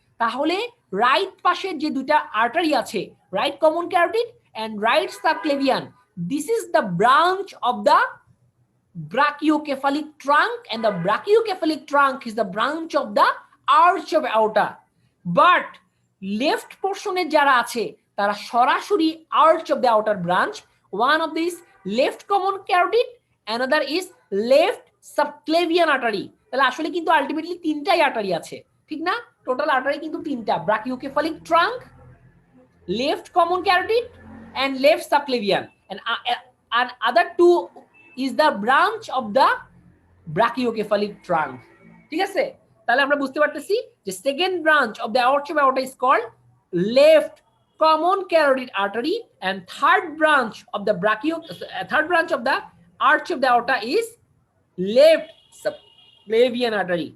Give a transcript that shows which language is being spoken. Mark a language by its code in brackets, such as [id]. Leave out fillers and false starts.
[bn] তাহলে রাইট পাশের যে দুইটা আর্টারি আছে, [en] Right common carotid and right subclavian, this is the branch of the brachiocephalic trunk, and the brachiocephalic trunk is the branch of the arch of aorta. But left portion [bn] এ যারা আছে তারা সরাসরি [en] arch of the aorta branch. One of these left common carotid, another is left subclavian artery. [bn] তাহলে আসলে কিন্তু ultimately তিনটাই artery আছে, ঠিক না? [en] total artery কিন্তু তিনটা, brachiocephalic trunk, left common carotid and left subclavian, and other two is the branch of the brachiocephalic trunk, [bn] ঠিক আছে? তাহলে আমরা বুঝতে পারতেছি যে [en] Second branch of the arch of aorta is called left common carotid artery, and third branch of the arch of the aorta is left subclavian artery.